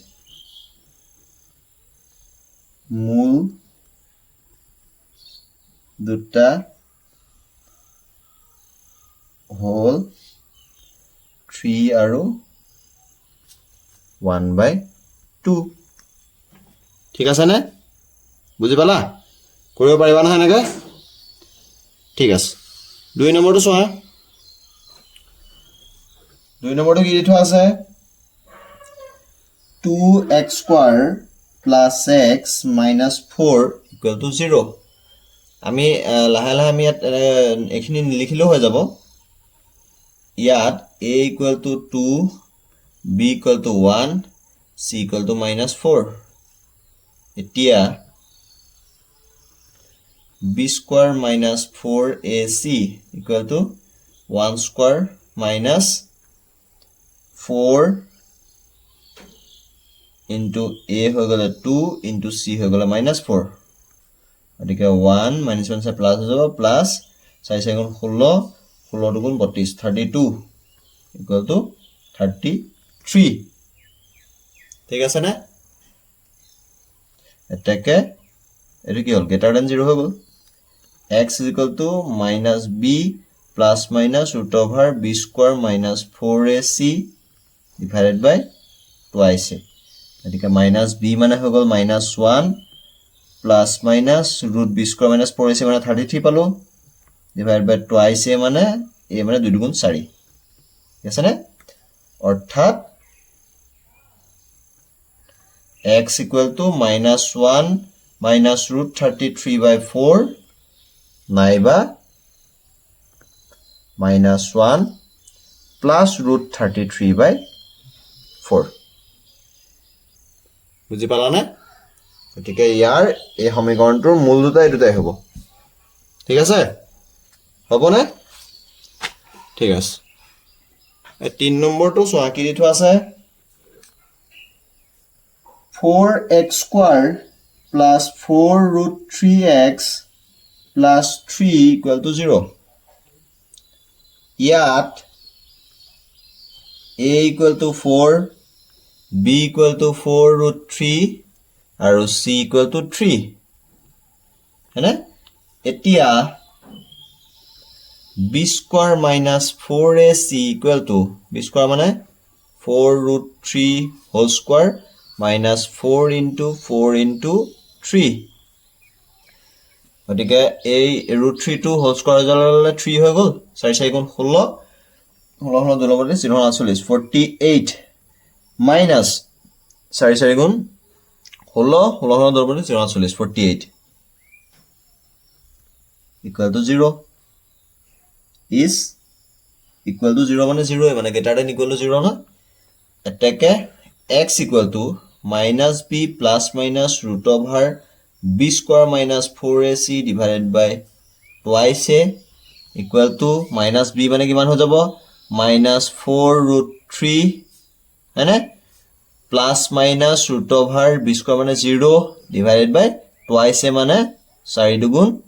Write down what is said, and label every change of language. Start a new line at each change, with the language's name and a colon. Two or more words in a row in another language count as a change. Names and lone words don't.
Assamese: মূল দুটা হ'ল 3 আৰু 1/2 ঠিক আছে নে বুজি পালা কৰিব পাৰিবা নহয় এনেকৈ ঠিক আছে 2 নম্বৰটো চোৱা 2 নম্বৰটো কি দি থোৱা আছে
English: 2x square plus x minus 4 equal to 0
Assamese: আমি লাহে লাহে আমি এখিনি নিলিখিলেও হৈ যাব ইয়াত
English: a equal to 2 b equal to 1 c equal to minus 4
Assamese: এতিয়া
English: b square minus 4ac equal to 1 square minus 4 into a
Assamese: হৈ গলে
English: 2 into c
Assamese: হৈ গলে
English: minus 4 গতিকে 1 minus 1 সে প্লাস
Assamese: হৈ যাব
English: প্লাস 4 4 গুণ 16 16 গুণ 32 32 equal to 33
Assamese: ঠিক আছে না এটাকে এটো কি হল
English: greater than 0
Assamese: হৈ গল
English: x is equal to minus b plus minus root over b square minus 4ac divided by twice a
Assamese: গতিকে
English: minus b
Assamese: মানে হৈ গল
English: minus 1 plus minus root b square minus 4ac
Assamese: মানে 33 পালো
English: divided by twice a
Assamese: মানে 2 গুণ 4 ঠিক আছে না অর্থাৎ
English: x equal to minus 1 minus root 33/4 নাইবা minus 1 plus root 33/4
Assamese: বুজি পালা না গতিকে ইয়াৰ এই সমীকৰণটোৰ মূল দুটাই দুটাই হ'ব ঠিক আছে হ'ব না ঠিক আছে এই 3 নম্বৰটো চোৱা কি দি থোৱা আছে
English: 4x square plus 4 root 3x plus 3 equal to 0 ইয়াত a equal to 4 b equal to 4 root 3 আৰু c equal to 3
Assamese: হয়নে এতিয়া
English: b square minus 4ac equal to b square মানে 4 root 3 whole square minus 4 into 4 into 3
Assamese: গতিকে এই
English: root 3 to whole square
Assamese: জললে 3 হৈ গল 4 4 গুণ 16 16 16 দুলবতে 0 48
English: minus 4 4
Assamese: গুণ 16 16 দুলবতে
English: 0 48 equal to 0 is equal to 0 মানে 0 মানে greater than equal to 0
Assamese: না এটাকে
English: x equal to minus b plus minus root over b square minus 4ac divided by twice a equal to minus b মানে
Assamese: কিমান হৈ যাব
English: minus 4 root 3 হয়নে plus minus root over b square মানে 0 divided by twice a মানে 4 দুগুণ